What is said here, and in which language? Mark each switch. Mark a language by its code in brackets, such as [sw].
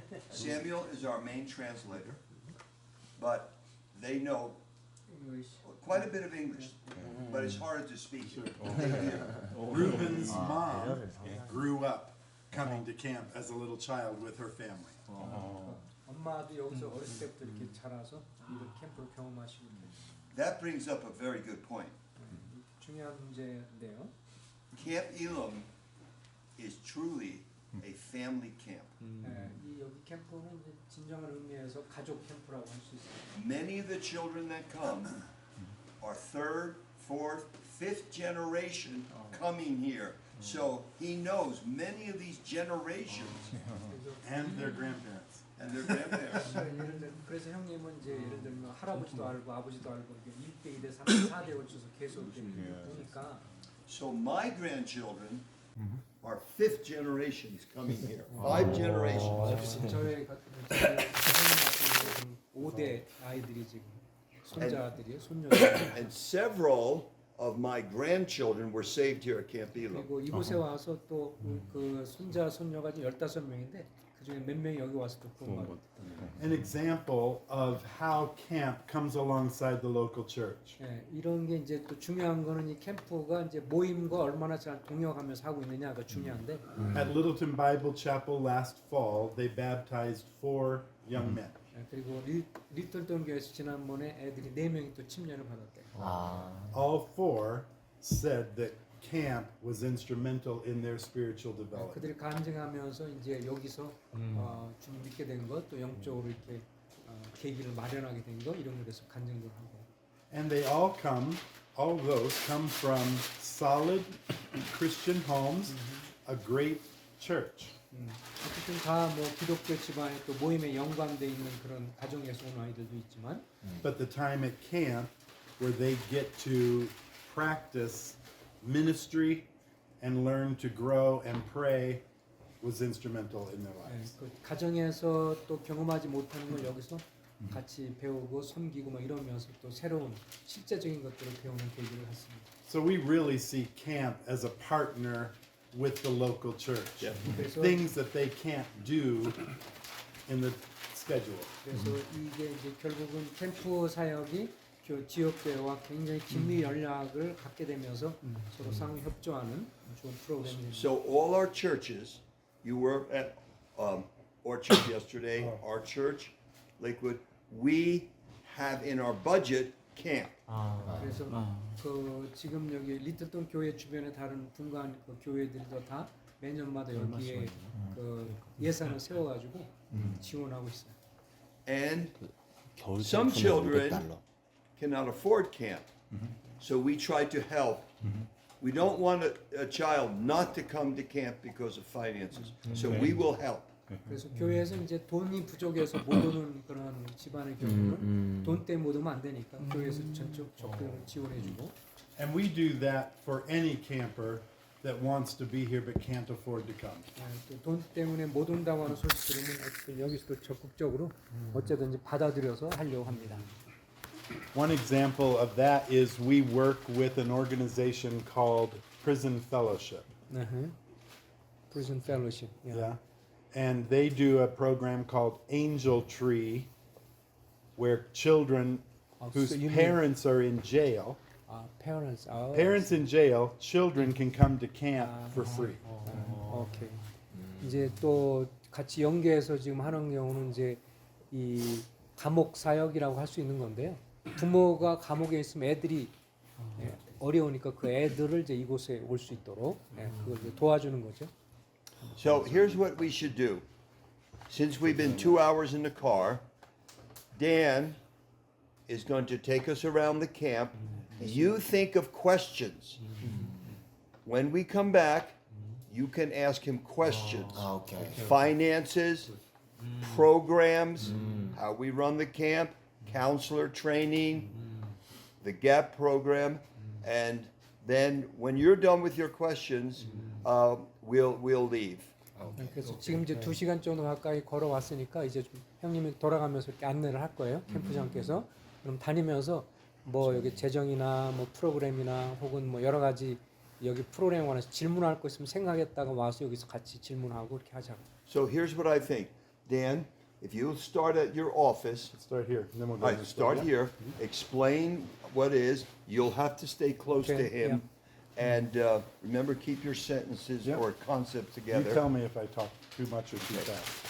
[en] Samuel is our main translator, but they know English. quite a bit of English, but it's harder to speak. They hear. Reuben's mom grew up coming to camp as a little child with her family. [ko] 엄마도 여기서 어렸을 때부터 이렇게 자라서 이런 캠프를 경험하시고 있는 [en] That brings up a very good point. [ko] 중요한 문제인데요. [en] Camp Elam is truly a family camp. [ko] 이 여기 캠프는 이제 진정한 의미에서 가족 캠프라고 할 수 있습니다. [en] Many of the children that come are third, fourth, fifth generation coming here. So he knows many of these generations And their grandparents. and their grandparents. [ko] 그래서 형님은 이제 예를 들면 할아버지도 알고 아버지도 알고 이게 1대 2대 3대 4대 걸쳐서 계속 이렇게 보니까 [en] So my grandchildren are fifth generations coming here. 5 generations. [ko] 저희 같은 경우는 5대 아이들이 지금 손자들이요, 손녀들. [en] And several of my grandchildren were saved here at Camp Elam. [ko] 그리고 이곳에 와서 또 그 손자 손녀가 지금 15명인데 그중에 몇 명이 여기 와서 또 구원받았다. [en] An example of how camp comes alongside the local church. [ko] 예, 이런 게 이제 또 중요한 거는 이 캠프가 이제 모임과 얼마나 잘 동역하면서 하고 있느냐가 중요한데 [en] At Littleton Bible Chapel last fall, they baptized 4 young men. [ko] 예, 그리고 리틀턴 교회에서 지난번에 애들이 4명이 또 침례를 받았대요. [en] All 4 said that camp was instrumental in their spiritual development. [ko] 그들이 간증하면서 이제 여기서 주님 믿게 된 것, 또 영적으로 이렇게 계기를 마련하게 된 것 이런 것에서 간증도 하고. [en] And they all those come from solid Christian homes, a great church. [ko] 어쨌든 다 뭐 기독교 집안에 또 모임에 연관돼 있는 그런 가정에서 온 아이들도 있지만 [en] But the time at camp where they get to practice ministry and learn to grow and pray was instrumental in their lives. [ko] 그 가정에서 또 경험하지 못하는 걸 여기서 같이 배우고 섬기고 막 이러면서 또 새로운 실제적인 것들을 배우는 계기를 갖습니다. [en] So we really see camp as a partner with the local church. [ko] 그래서 [en] Things that they can't do in the schedule. [ko] 그래서 이게 이제 결국은 캠프 사역이 지역교회와 굉장히 긴밀 연락을 갖게 되면서 서로 상호 협조하는 좋은 프로그램입니다. [en] So all our churches, you were at Orchard yesterday, our church, Lakewood, we have in our budget camp. [ko] 그래서 그 지금 여기 리틀턴 교회 주변의 다른 분간 그 교회들도 다 매년마다 여기에 그 예산을 세워가지고 지원하고 있어요. [en] And some children cannot afford camp. So we try to help. We don't want a child not to come to camp because of finances. So we will help. [ko] 그래서 교회에서 이제 돈이 부족해서 못 오는 그런 집안의 경우는 돈 때문에 못 오면 안 되니까 교회에서 적극적으로 지원해주고. [en] And we do that for any camper that wants to be here but can't afford to come. [ko] 또 돈 때문에 못 온다고 하는 소식 들으면 어쨌든 여기서도 적극적으로 어쨌든지 받아들여서 하려고 합니다. [en] One example of that is we work with an organization called Prison Fellowship. Prison Fellowship. Yeah. And they do a program called Angel Tree where children whose so you mean- parents are in jail parents. Parents in jail, children can come to camp for free. [ko] 오케이. 이제 또 같이 연계해서 지금 하는 경우는 이제 이 감옥 사역이라고 할 수 있는 건데요. 부모가 감옥에 있으면 애들이 어려우니까 그 애들을 이제 이곳에 올 수 있도록 그걸 이제 도와주는 거죠. [en] So here's what we should do. Since we've been 2 hours in the car, Dan is going to take us around the camp. You think of questions. When we come back, you can ask him questions. [ko] 오케이. [en] Finances, programs, how we run the camp, counselor training, the GAP program, and then when you're done with your questions, we'll leave. [ko] 그래서 지금 이제 2시간 정도 가까이 걸어왔으니까 이제 좀 형님이 돌아가면서 이렇게 안내를 할 거예요. 캠프장께서. 그럼 다니면서 뭐 여기 재정이나 뭐 프로그램이나 혹은 뭐 여러 가지 여기 프로그램에 관해서 질문할 거 있으면 생각했다가 와서 여기서 같이 질문하고 이렇게 하자고. [en] So here's what I think. Dan, if you start at your office, Start here, and then we'll go. all right, start here, explain what is, you'll have to stay close to Okay, him, and remember, keep your sentences Yeah. or concepts You together. tell me if I talk too much or too fast.